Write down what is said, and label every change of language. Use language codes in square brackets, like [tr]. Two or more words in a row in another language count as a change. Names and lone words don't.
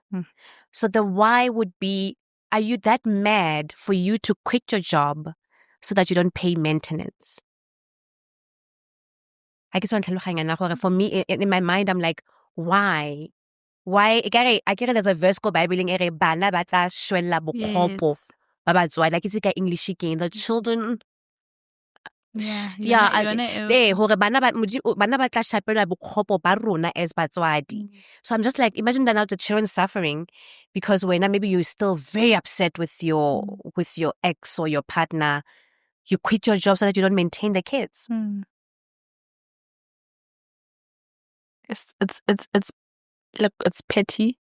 [en] So the why would be, are you that mad for you to quit your job so that you don't pay maintenance? I guess for me, in my mind, I'm like, why? Why? I get there's a verse called Bible in [st] ere bana batla shwella bokgopo. [en] Like it's like English again. The children. Yeah. [st] Bana batla shapela bokgopo ba rona as batswadi. [en] So I'm just like, imagine that now the children suffering because when maybe you're still very upset with your ex or your partner, you quit your job so that you don't maintain the kids. Look, it's petty.